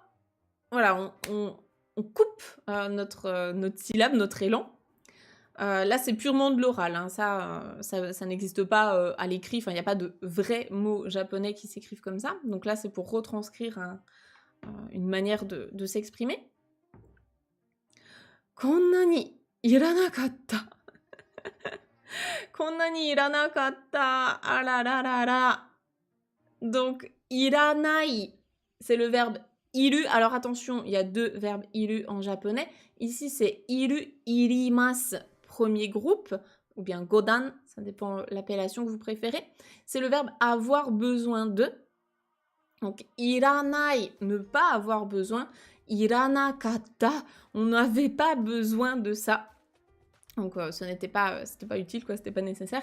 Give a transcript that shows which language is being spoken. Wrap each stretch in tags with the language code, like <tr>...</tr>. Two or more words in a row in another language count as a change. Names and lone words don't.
<fr>Voilà, on coupe notre syllabe, notre élan. Là, c'est purement de l'oral. Hein. Ça n'existe pas à l'écrit. Enfin, il n'y a pas de vrais mots japonais qui s'écrivent comme ça. Donc là, c'est pour retranscrire une manière de s'exprimer.</fr> <ja>« こんなにいらなかった » こんなにいらなかった、あらららら.</ja> <fr>Donc, iranai, c'est le verbe iru. Alors attention, il y a deux verbes iru en japonais. Ici, c'est</fr> <ja>いる、いります,</ja> <fr>premier groupe, ou bien godan, ça dépend l'appellation que vous préférez. C'est le verbe avoir besoin de. Donc, iranai, ne pas avoir besoin. Iranakatta, on n'avait pas besoin de ça. Donc c'était pas utile, quoi, c'était pas nécessaire.</fr>